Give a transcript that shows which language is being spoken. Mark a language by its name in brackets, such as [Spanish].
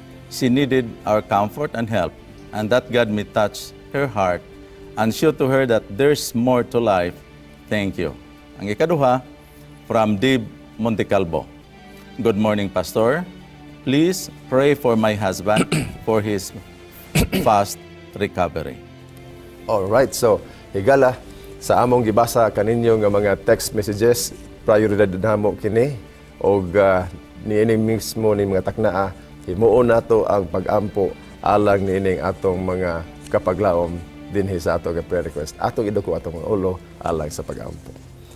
[English] She needed our comfort and help, and that God may touch her heart and show to her that there's more to life. Thank you. [Cebuano] Ang ikaduha, [English] from Dib Montecalvo. Good morning, Pastor. Please pray for my husband for his fast recovery. All right. [Cebuano] So, higala sa among gibasa kaninyo nga mga text messages, prioridad namo kini og niini mismo ni mga taknaa himuon nato ang pag-ampo alang niining atong mga kapaglaom dinhi sa ato nga prayer request. Atong iduko atong mga ulo alang sa pag-ampo.